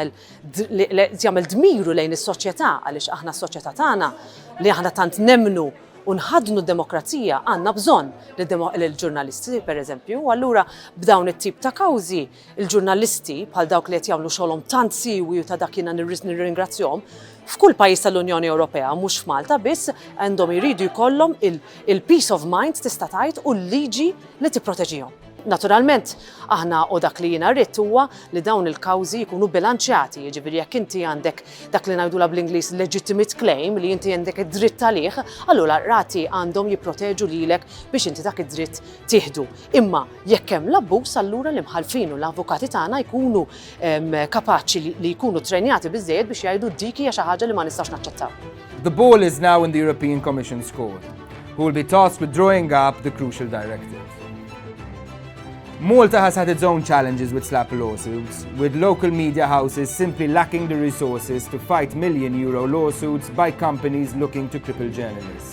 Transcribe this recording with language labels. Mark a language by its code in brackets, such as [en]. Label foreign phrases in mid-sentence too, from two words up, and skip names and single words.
[mt] jagħmel dmiru lejn is-soċjetà għaliex aħna s-soċjetà tagħna li aħna tant nemmnu u nħadnu d-demokrazija għandna bżonn lill-ġurnalisti pereżempju, u allura b'dawn it-tip ta' kawżi il-ġurnalisti bħal dawk li qed jagħmlu xogħolhom tant siwi u ta' dak jiena nirringrazzjahom f'kull pajjiż tal-Unjoni Ewropea mhux f'Malta biss għandhom iridu jkollhom il- [en] peace of mind [mt] tista' tgħid u l-liġi li tipproteġihom. Naturalment, aħna u dak li jiena rrid huwa li dawn il-kawżi jkunu bilanċjati, jiġifieri jekk inti għandek dak li ngħidula bl-Ingliż [en] legitimate claim [mt] li inti għandek id-dritt għalih, allura rati għandhom jipproteġu lilek biex inti dak id-dritt tieħdu. Imma jekk hemm l-abbuż allura l-imħalfin u l-avukati tagħna jkunu kapaċi li jkunu trenjati biżżejjed biex jgħidu dik hija xi ħaġa li ma nistax naċċettaw. [en] The ball is now in the European Commission's court, who will be tasked with drawing up the crucial directive. Malta has had its own challenges with SLAPP lawsuits, with local media houses simply lacking the resources to fight million-euro lawsuits by companies looking to cripple journalists.